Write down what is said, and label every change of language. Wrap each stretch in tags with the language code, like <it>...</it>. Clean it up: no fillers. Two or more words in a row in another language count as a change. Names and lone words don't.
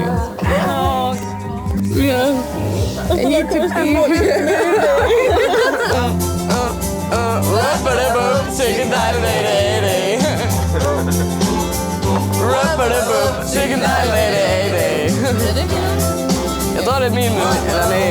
<en>Oh. Yeah. I need to be here. Rub-a-da-bub, chicken day. Rub-a-da-bub, chicken day.</en> <da>Jeg tror, det er min mød. Eller nej.</da>